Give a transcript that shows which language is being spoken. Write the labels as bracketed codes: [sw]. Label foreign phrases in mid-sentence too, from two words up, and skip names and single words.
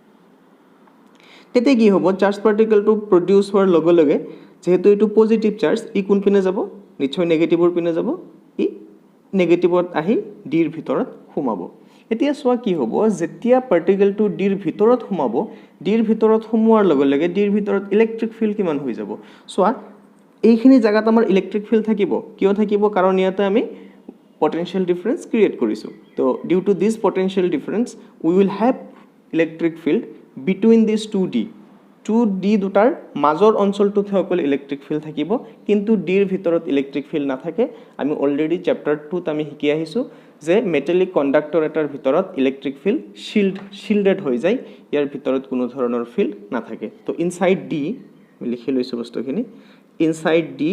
[as] তেতিয়া কি হ'ব [en] charge particleটো [as] প্ৰডিউস হোৱাৰ লগে লগে যেহেতু এটো [en] positive charge [as] ই কোন পিনে যাব নিশ্চয় নেগেটিভৰ পিনে যাব ই নেগেটিভত আহি D ৰ ভিতৰত সোমাব এতিয়া সোৱা কি হ'ব যেতিয়া পার্টিকেলটো D ৰ ভিতৰত সোমাব D ৰ ভিতৰত সোমোৱাৰ লগে লগে D ৰ ভিতৰত [en] electric field [as] কিমান হৈ যাব সোৱা এইখিনি জায়গাত আমাৰ [en] electric field [as] থাকিব কিয় থাকিব কাৰণ ইয়াতে আমি [en] potential difference create [as] কৰিছো তো [en] due to this potential difference we will have electric field between these 2D [as] দুটাৰ মাজৰ অঞ্চলটোত অকল [en] electric field [as] থাকিব কিন্তু D ৰ ভিতৰত [en] electric field [as] নাথাকে আমি অলৰেডি চ্যাপ্টাৰ 2 ত আমি শিকি আহিছো যে [en] metallic conductor [as] এটাৰ ভিতৰত [en] electric field [as] শিল্ডেড হৈ যায় ইয়াৰ ভিতৰত কোনো ধৰণৰ ফিল্ড নাথাকে তো ইনসাইড D লিখি লৈছো বস্তুখিনি ইনসাইড